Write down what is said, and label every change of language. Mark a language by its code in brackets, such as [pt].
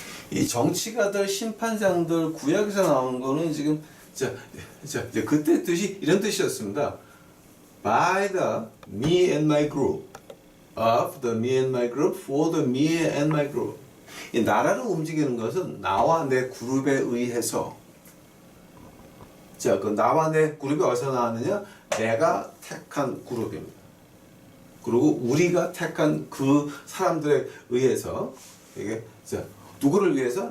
[ko] 이 정치가들, 심판장들, 구약에서 나오는 거는 지금 이제 그때 뜻이 이런 뜻이었습니다. [en] By the me and my group, of the me and my group, for the me and my group. [ko] 이 나라를 움직이는 것은 나와 내 그룹에 의해서. 자, 그 나와 내 그룹이 어디서 나왔느냐? 내가 택한 그룹입니다. 그리고 우리가 택한 그 사람들에 의해서 이게 자, 누구를 위해서?